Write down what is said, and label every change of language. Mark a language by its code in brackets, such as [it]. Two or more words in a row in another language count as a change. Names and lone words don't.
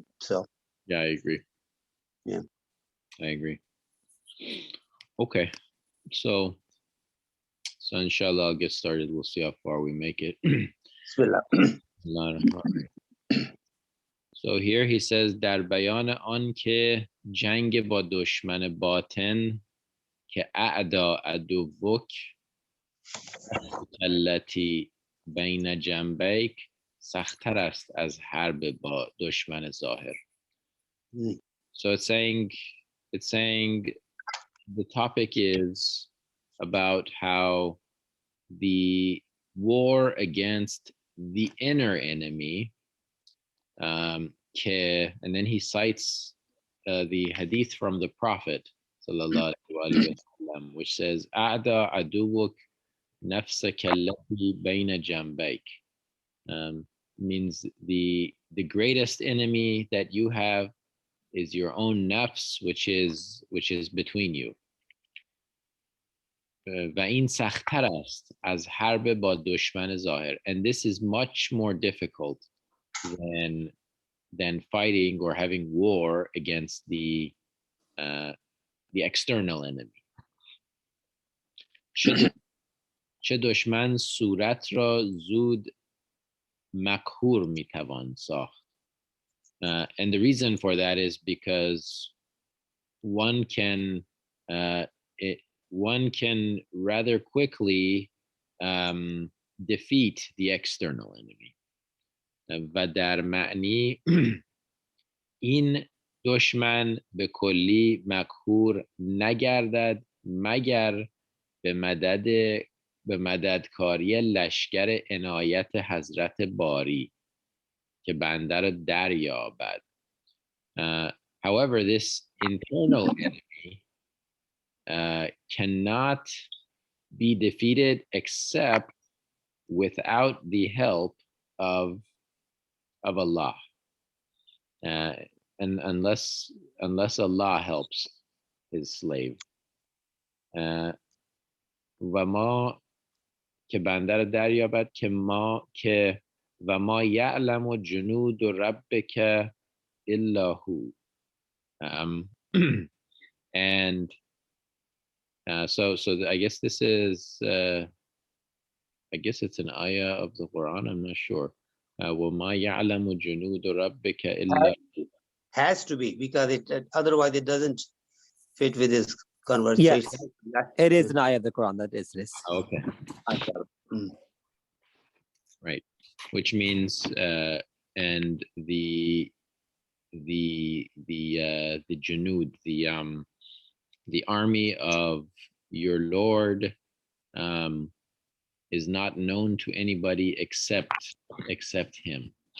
[en] So yeah, I agree. Yeah, I agree. Okay, so inshallah I'll get started. We'll see how far we make it. So here he says [fa] در بیان آن که جنگ با دشمن باطن که [ar] اعدا عدوک التي بین جنبیک [fa] سخت‌تر است از حرب با دشمن ظاهر. [en] So it's saying the topic is about how the war against the inner enemy, and then he cites the hadith from the Prophet [ar] صلى الله عليه وسلم, [en] which says [ar] "أعدى عدوك نفسك التي بين جنبيك," [en] means the greatest enemy that you have is your own nafs, which is between you. [fa] و این سخت‌تر است از حرب با دشمن ظاهر, [en] and this is much more difficult than fighting or having war against the external enemy. [fa] چه دشمن صورت را زود مقهور میتوان ساخت. [en] And the reason for that is because one can rather quickly defeat the external enemy. [fa] و در معنی این دشمن به کلی مقهور نگردد مگر به مددکاری لشکر عنایت حضرت باری که بنده را دریابد. [en] However, this internal enemy cannot be defeated except without the help of Allah, and unless Allah helps his slave. [ar] و ما که بنده را دریابد که و ما یعلم جنود ربک الا هو. [en] And so I guess this is I guess it's an ayah of the Quran, I'm not sure. [ar] وَمَا يَعْلَمُ جُنُودُ رَبِّكَ إِلَّا [en] has to be, because otherwise it doesn't fit with this conversation. Yes, it is an ayah of the Quran that is this. Okay. right? Which means and the junud, the army of your Lord is not known to anybody except him.